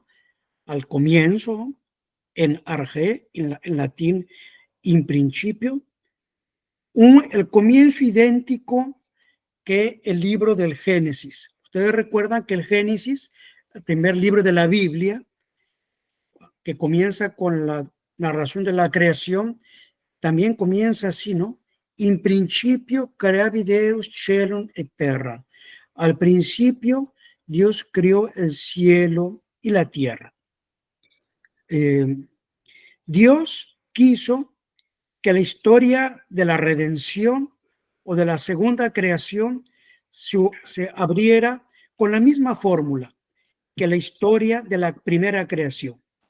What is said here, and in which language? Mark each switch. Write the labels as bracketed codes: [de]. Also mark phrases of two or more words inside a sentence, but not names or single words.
[es] Al comienzo, [el] ἐν ἀρχῇ, [es] en latín, [la] in principio, [es] el comienzo idéntico que el libro del Génesis. Ustedes recuerdan que el Génesis, el primer libro de la Biblia, que comienza con la narración de la creación, también comienza así, ¿no? [la] In principio creavi Deus celum et terra. [es] Al principio Dios creó el cielo y la tierra. Dios quiso que la historia de la redención o de la segunda creación se abriera con la misma fórmula que la historia de la primera creación.